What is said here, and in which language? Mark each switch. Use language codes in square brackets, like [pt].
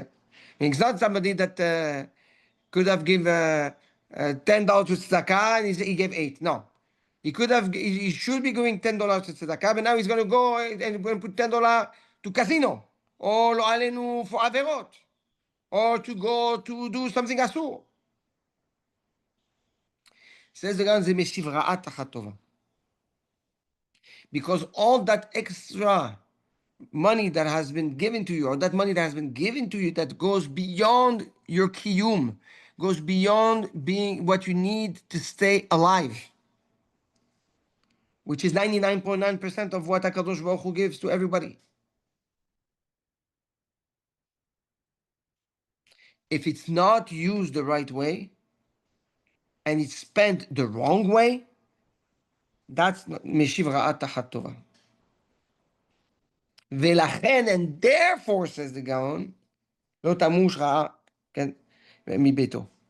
[en] I mean, it's not somebody that could have given $10 to tzedakah and he gave 8. No. He should be giving $10 to tzedakah, but now he's going to go and going to put $10 to casino or lo alenu for averot or to go to do something asur. Says the Gan, [he] זה משיב רעת תחת טובה. [en] Because all that extra money that has been given to you, or that money that has been given to you that goes beyond your kiyum, goes beyond being what you need to stay alive, which is 99.9% of what HaKadosh Baruch Hu gives to everybody. If it's not used the right way, and it's spent the wrong way, that's Meshiv Ra'at Tachat Tova. [he] ולכן, [en] and therefore, says the Gaon, [he] לא תמוש רעה, כן, מביתו.